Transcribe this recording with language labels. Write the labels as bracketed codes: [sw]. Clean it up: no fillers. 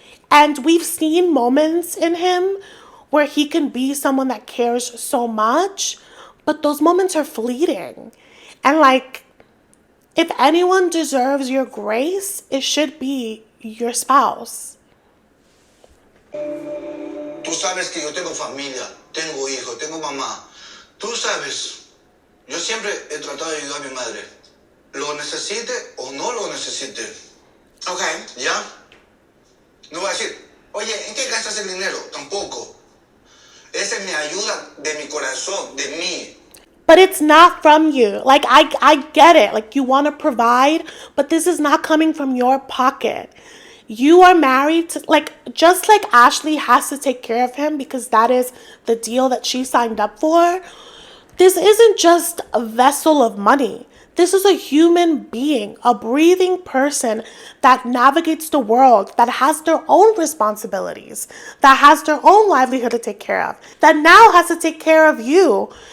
[en] And we've seen moments in him where he can be someone that cares so much, but those moments are fleeting. And like, if anyone deserves your grace, it should be your spouse. [es] Tú sabes que yo tengo familia, tengo hijos, tengo mamá. Tú sabes, yo siempre he tratado de ayudar a mi madre. Lo necesite o no lo necesite. [en] Okay. [es] ¿Ya? No voy a decir, oye, ¿en qué gastas el dinero? Tampoco. Esa es mi ayuda de mi corazón, de mí. [en] But it's not from you. Like, I get it. Like, you want to provide, but this is not coming from your pocket. You are married to, like, just like Ashley has to take care of him because that is the deal that she signed up for. This isn't just a vessel of money. This is a human being, a breathing person that navigates the world, that has their own responsibilities, that has their own livelihood to take care of, that now has to take care of you.